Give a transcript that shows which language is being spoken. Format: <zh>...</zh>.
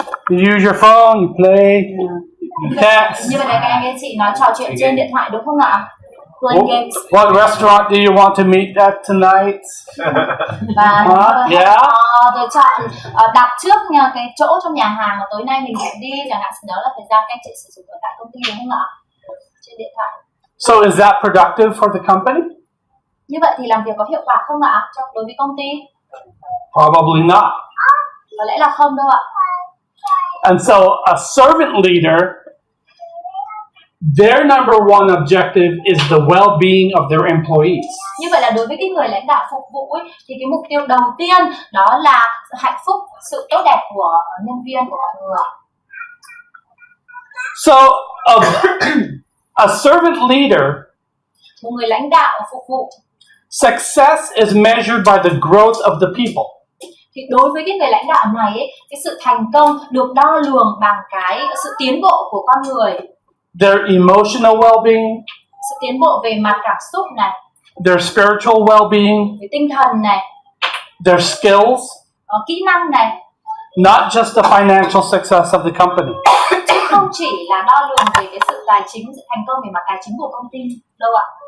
<en>You use your phone, you play, you text.</en> <vi>Như vậy là các anh chị nói trò chuyện trên điện thoại đúng không ạ?</vi> <en>Playing games. What restaurant do you want to meet at tonight?</en> <vi>Và</vi> <en>Yeah.</en> <vi>rồi chọn đặt trước cái chỗ trong nhà hàng mà tối nay mình sẽ đi, chẳng hạn, đó là thời gian các anh chị sử dụng ở tại công ty đúng không ạ? Trên điện thoại.</vi> <en>So is that productive for the company?</en> <vi>Như vậy thì làm việc có hiệu quả không ạ? Đối với công ty?</vi> <en>Probably not.</en> <vi>Có lẽ là không đâu ạ.</vi> <en>And so a servant leader, their number one objective is the well-being of their employees.</en> <vi>Như vậy là đối với cái người lãnh đạo phục vụ ấy, thì cái mục tiêu đầu tiên đó là hạnh phúc, sự tốt đẹp của nhân viên, của mọi người.</vi> <en>So a servant leader,</en> <vi>một người lãnh đạo phục vụ,</vi> <en>success is measured by the growth of the people.</en> <vi>thì đối với cái người lãnh đạo này ấy, cái sự thành công được đo lường bằng cái sự tiến bộ của con người,</vi> <en>Their emotional well-being,</en> <vi>sự tiến bộ về mặt cảm xúc này,</vi> <en>their spiritual well-being,</en> <vi>về tinh thần này,</vi> <en>their skills,</en> <vi>kỹ năng này,</vi> <en>not just the financial success of the company.</en> <vi>chứ không chỉ là đo lường về cái sự tài chính, sự thành công về mặt tài chính của công ty đâu ạ.</vi>